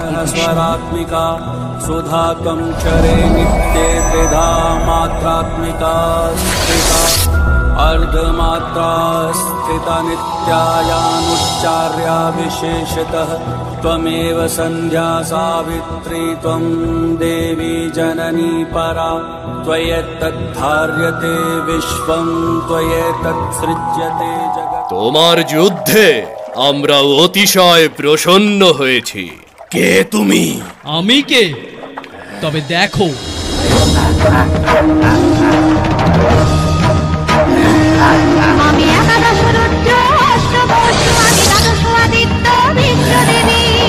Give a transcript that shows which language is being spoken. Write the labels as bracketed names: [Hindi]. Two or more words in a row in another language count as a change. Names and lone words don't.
[Sanskrit] स्वरात्मिका सुधाकं चरे नित्ये त्रिधा मात्रात्मिका स्थिता अर्धमात्रा स्थिता नित्यायानुच्चार्या विशेषतः त्वमेव सन्ध्या सावित्री त्वं देवी जननी परा त्वयेतद्धार्यते विश्वं त्वयेतत्सृज्यते जगत्। [Bangla] তোমার যুদ্ধে আমরা অতিশয় প্রসন্ন হয়েছি। কে তুমি? আমি কে? তবে দেখো। আমি একাদশ রুদ্র অষ্টবসু, আমি দ্বাদশ আদিত্য বিশ্বদেবী।